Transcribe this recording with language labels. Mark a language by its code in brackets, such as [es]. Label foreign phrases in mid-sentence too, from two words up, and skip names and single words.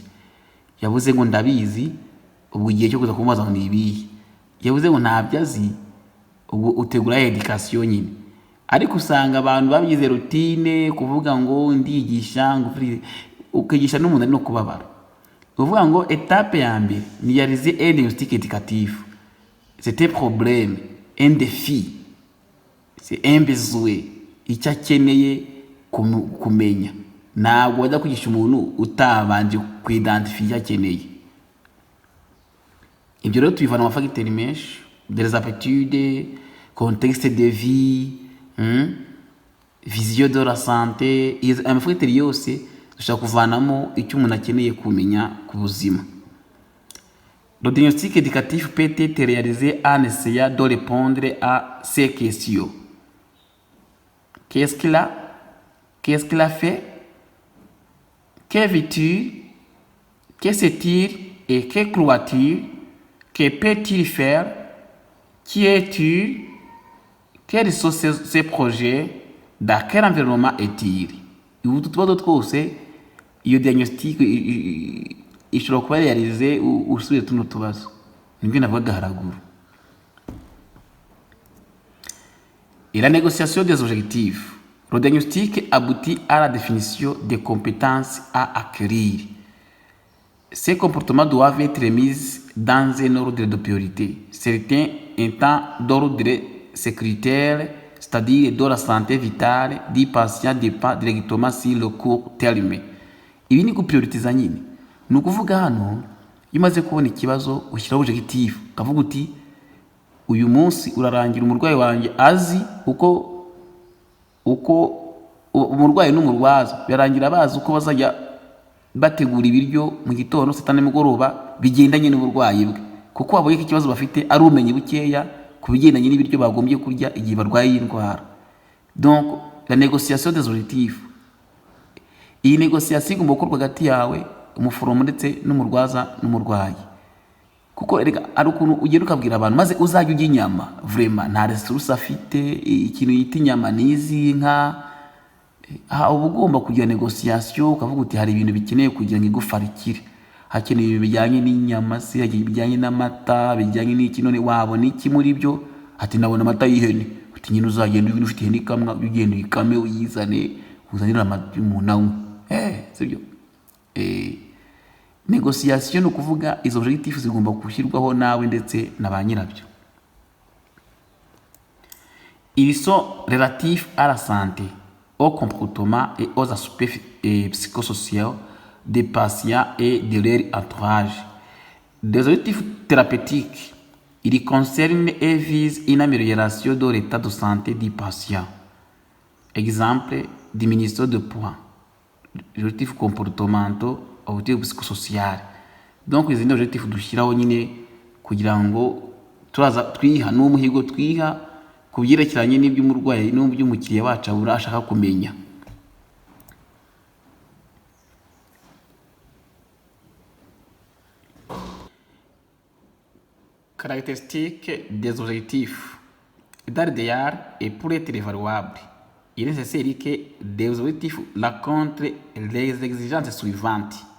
[rw] Yavuze ngo ndabizi, ubwo igihe cyo kuza kumubaza ngo nibihe. Yavuze ngo ntabyo azi, ubwo utegura education nyine. Ariko usanga abantu babigize routine kuvuga ngo ndigisha ngo ukigisha n'umuntu ari no kubabara. Uvuga ngo étape ya mbere ni [fr] réaliser un diagnostic éducatif. C'est un problème, un défi. C'est un besoin. [rw] Icyo akeneye kumenya. Ntabwo wajya kwigisha umuntu utabanje kuidentifia icyo akeneye. Ibyo rero tubivana mu facteurs menshi, [fr] des aptitudes, contexte de vie, vision de la santé. [rw] Amafacteurs yose dushaka kuvanamo icyo umuntu akeneye kumenya ku buzima. [fr] Le diagnostic éducatif peut être réalisé en essayant de répondre à ces questions. Qu'est-ce qu'il a? Qu'est-ce qu'il a fait? Que veux-tu? Que sait-il et que croit-il? Que peut-il faire? Qui es-tu? Quels sont ses projets? Dans quel environnement est-il? [rw] Utu tubazo twose iyo diagnostic ishobora kuba réalisé usubiye tuno tubazo. Nibyo navuga haraguru. [fr] Et la négociation des objectifs. Le diagnostic aboutit à la définition des compétences à acquérir. Ces comportements doivent être mis dans un ordre de priorité. Certains étant d'ordre sécuritaire, c'est-à-dire de la santé vitale du patient dépend directement sur le court terme. [rw] Ibi ni guprioritiza nyine, ni ukuvuga hano iyo umaze kubona ikibazo ushyiraho objectif ukavuga uti uyu munsi urarangira umurwayi wanjye azi uko umurwayi n'umurwaza birarangira bazi uko bazajya bategura ibiryo mu gitondo saa tanu nimugoroba bigendanye n'uburwayi bwe, kuko wabonye ko ikibazo bafite ari ubumenyi bukeya ku bigendanye n'ibiryo bagombye kurya igihe barwaye iyi ndwara. [fr] Donc la négociation des objectifs, [rw] iyi négociation igomba gukorwa hagati yawe umuforomo ndetse n'umurwaza n'umurwayi, kuko reka ari ukuntu ugenda ukabwira abantu maze uzajya ujya inyama vraiment nta resource afite, ikintu yita inyama n'izi nka uba ugomba kugira negociation ukavuga uti hari ibintu bikeneye kugira ngo igufa rikire, hakeneye ibintu bijyanye n'inyama se, bijyanye n'amata, bijyanye n'iki, none wabona iki muri byo? Ati nabona amata y'ihene. Uti nyine uzagenda ibintu ufite ihene ikamwa ugenda uyikame uyizane uzanira amata umuntu anywe, sibyo? Negociation ni ukuvuga izo objectifs zigomba gushyirwaho nawe ndetse na ba nyirabyo. [fr] Ils sont relatifs à la santé, au comportement et aux aspects psychosociaux des patients et de leur entourage. Des objectifs thérapeutiques, ils concernent et visent une amélioration de l'état de santé du patient. Exemple, diminution de poids. Objectifs comportementaux, objectifs psychosociaux. [rw] Donc izi ni objectifs dushyiraho nyine kugira ngo turaza twiha n'umuhigo twiha ku byerekeranye n'iby'umurwayi n'iby'umukiriya wacu abura ashaka kumenya. [fr] Caractéristiques des objectifs. Dans l'idéal et pour être évaluable, il est nécessaire que des objectifs rencontrent les exigences suivantes.